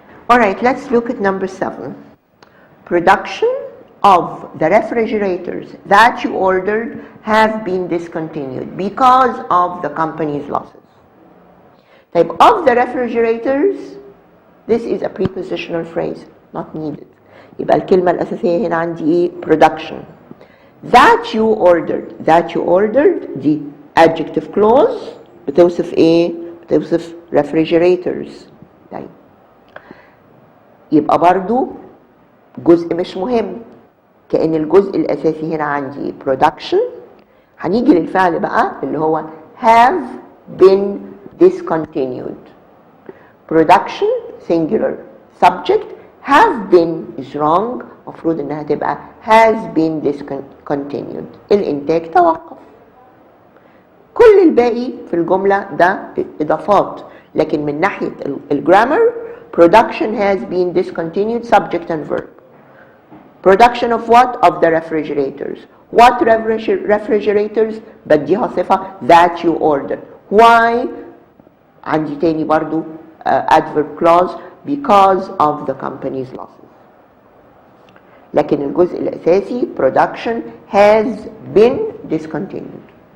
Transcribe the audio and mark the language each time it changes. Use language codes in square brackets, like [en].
[en] Alright, let's look at number 7. Production of the refrigerators that you ordered have been discontinued because of the company's losses. Type of the refrigerators, this is a prepositional phrase, not needed. [ar] يبقى الكلمة الأساسية هنا عندي إيه؟ production. [en] That you ordered دي adjective clause [ar] بتوصف إيه؟ بتوصف [en] refrigerators. [ar] طيب يبقى برضو جزء مش مهم، كأن الجزء الأساسي هنا عندي production. هنيجي للفعل بقى اللي هو [en] have been discontinued. Production singular, subject have been is wrong، [ar] مفروض انها تبقى [en] has been discontinued. [ar] الانتاج توقف. كل الباقي في الجملة ده اضافات، لكن من ناحية الجرامر [en] production has been discontinued, subject and verb. Production of what? Of the refrigerators. What refrigerators؟ [ar] بديها صفة [en] that you ordered. Why؟ [ar] عندي تاني برضو [en] adverb clause because of the company's losses. [ar] لكن الجزء الأساسي [en] production has been discontinued.